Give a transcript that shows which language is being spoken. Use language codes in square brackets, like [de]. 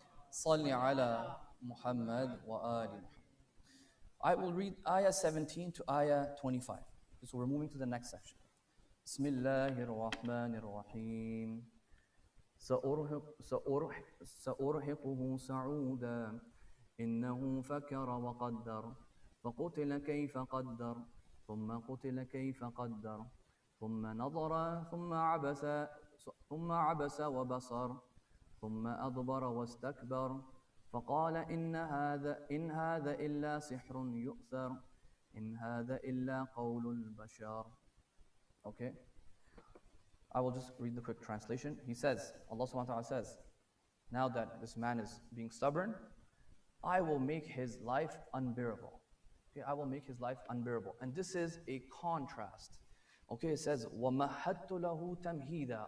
[ar] Salli ala Muhammad wa ali Muhammad. [en] I will read ayah 17 to ayah 25. So we're moving to the next section. [ar] Bismillahir Rahmanir Rahim. سأرهقه صعودا إنه فكر وقدر فقتل كيف قدر ثم قتل كيف قدر ثم نظر ثم عبس وبصر ثم أدبر واستكبر فقال إن هذا إلا سحر يؤثر إن هذا إلا قول البشر. [en] Okay, I will just read the quick translation. He says, Allah subhanahu wa ta'ala says, now that this man is being stubborn, I will make his life unbearable. Okay, I will make his life unbearable. And this is a contrast. Okay, it says, [ar] وَمَهَّدْتُ لَهُ تَمْهِيدًا.